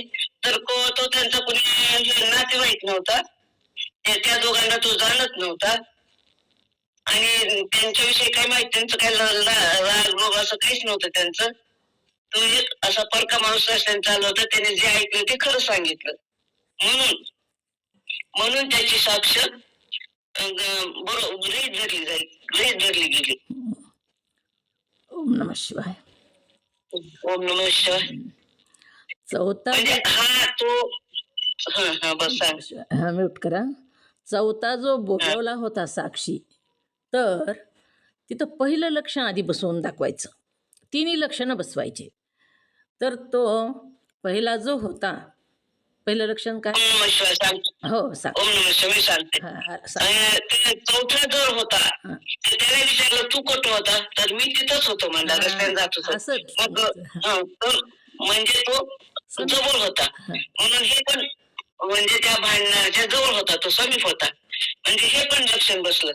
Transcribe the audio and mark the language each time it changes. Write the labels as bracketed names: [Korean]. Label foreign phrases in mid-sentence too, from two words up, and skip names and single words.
[Marathi] तर तो त्यांचा कोणी नातेवाईक नव्हता, त्या दोघांना तो जाणत नव्हता आणि त्यांच्याविषयी काही माहिती, त्यांचं काही राग रोग असं काहीच नव्हतं त्यांचं. तो एक असा परका माणूस रस्त्याने चालू होता, त्याने जे ऐकलं ते खरं सांगितलं, म्हणून त्याची साक्ष बरोबर गृहीत धरली गेली. [Sanskrit] ओम नमः शिवाय. ओम नमः शिवाय. [Marathi] चौथा म्यूट करा. चौथा जो बोलवला होता साक्षी, तर तिथं पहिलं लक्षण आधी बसवून दाखवायचं, तिन्ही लक्षणं बसवायचे. तर तो पहिला जो होता, पहिलं लक्षण काय? [Sanskrit] ओम नमः शिवाय [Marathi] सांगतो. हो सांग. [Sanskrit] ओम नमः शिवाय [Marathi] सांगते. सांग. आणि ते चौथा जोर होता, हा. तर त्याने विचारलं तू कुठं होता, तर मी तिथंच होतो म्हणला, रस्त्याने जात होतो. असंच मग तो म्हणजे तो जवळ होता, म्हणून हे पण म्हणजे त्या भांडणाच्या जवळ होता, तो समीप होता, म्हणजे हे पण लक्षण बसलं.